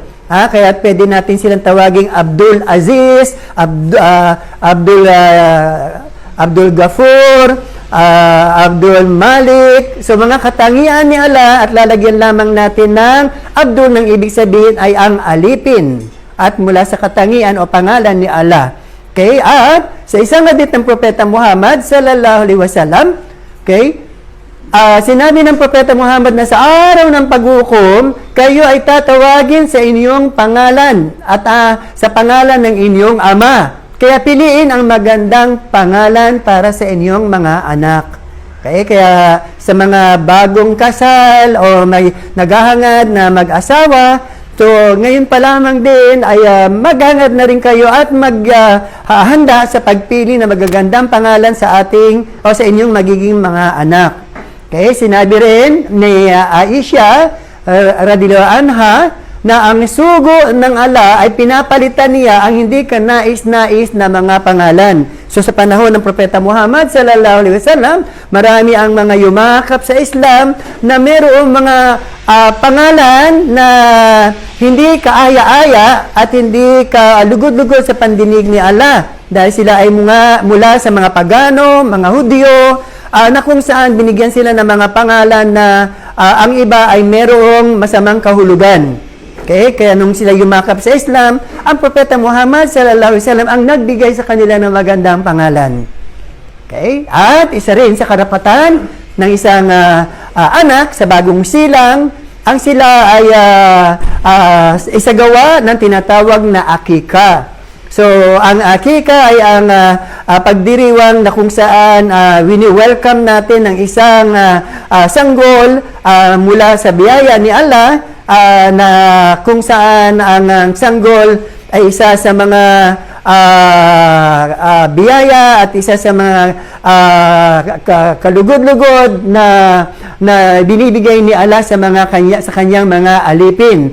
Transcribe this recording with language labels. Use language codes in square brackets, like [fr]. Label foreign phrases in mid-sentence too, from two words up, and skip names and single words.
[tl] Kaya pwede natin silang tawaging Abdul Aziz, Abdul Ghafur, Abdul Malik. So mga katangian ni Allah at lalagyan lamang natin ng Abdul, ng ibig sabihin ay ang alipin at mula sa katangian o pangalan ni Allah. Okay? At sa isang hadith ng Propeta Muhammad [ar] صلى الله عليه وسلم, [tl] okay? Sinabi ng Propeta Muhammad na sa araw ng paghukom, kayo ay tatawagin sa inyong pangalan at sa pangalan ng inyong ama. Kaya piliin ang magandang pangalan para sa inyong mga anak. Okay? Kaya sa mga bagong kasal o may naghahangad na mag-asawa, so ngayon pa lamang din ay maghangad na rin kayo at maghahanda sa pagpili ng magagandang pangalan sa ating o sa inyong magiging mga anak. Okay, sinabi rin ni Aisha [ar] رضي الله عنها [tl] na ang sugo ng Allah ay pinapalitan niya ang hindi kanais-nais na mga pangalan. So sa panahon ng Propeta Muhammad [ar] صلى الله عليه وسلم, [tl] marami ang mga yumakap sa Islam na mayroong mga pangalan na hindi kaaya-aya at hindi kalugod-lugod sa pandinig ni Allah. Dahil sila ay mula sa mga pagano, mga Hudyo, na kung saan binigyan sila ng mga pangalan na ang iba ay mayroong masamang kahulugan. Okay? Kaya nung sila yumakap sa Islam, ang Propeta Muhammad [ar] صلى الله عليه وسلم [tl] ang nagbigay sa kanila ng magandang pangalan. Okay? At isa rin sa karapatan ng isang anak sa bagong silang, ang sila ay isagawa ng tinatawag na akika. So, ang akika ay ang pagdiriwang na kung saan wini-welcome natin ng isang sanggol mula sa biyaya ni Allah, na kung saan ang sanggol ay isa sa mga biyaya at isa sa mga kalugod-lugod na binibigay ni Allah sa kanyang mga alipin.